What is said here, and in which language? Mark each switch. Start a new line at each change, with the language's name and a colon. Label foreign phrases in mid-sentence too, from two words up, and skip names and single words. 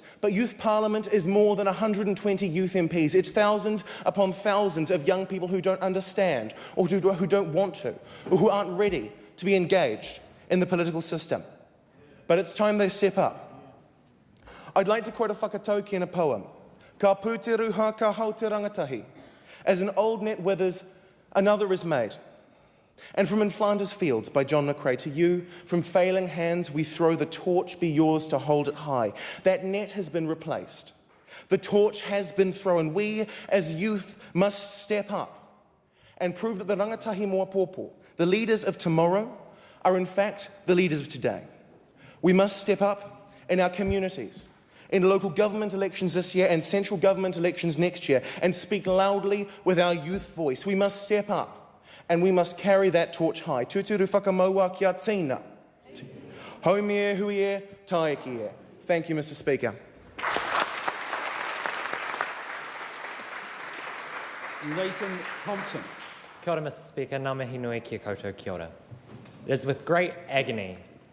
English: But Youth Parliament is more than 120 youth MPs. It's thousands upon thousands of young people who don't understand, or who don't want to, or who aren't ready to be engaged in the political system. But it's time they step up. I'd like to quote a whakatauki in a poem.
Māori: Ka pūteru ha ka hau te rangatahi.
English: As an old net withers, another is made. And from In Flanders Fields by John McCrae, to you, from failing hands we throw the torch, be yours to hold it high. That net has been replaced. The torch has been thrown. We, as youth, must step up and prove that the
Māori: rangatahi moapopo,
English: the leaders of tomorrow, are in fact the leaders of today. We must step up in our communities, in local government elections this year and central government elections next year, and speak loudly with our youth voice. We must step up and we must carry that torch high.
Māori: Tūturu whakamaua kia tīna. Haumi e hui e, taiki e.
English: Thank you, Mr. Speaker. Nathan Thompson.
Māori: Kia ora,
English: Mr. Speaker.
Māori: Ngā mihi nui kia koutou kia ora.
English: It is with great agony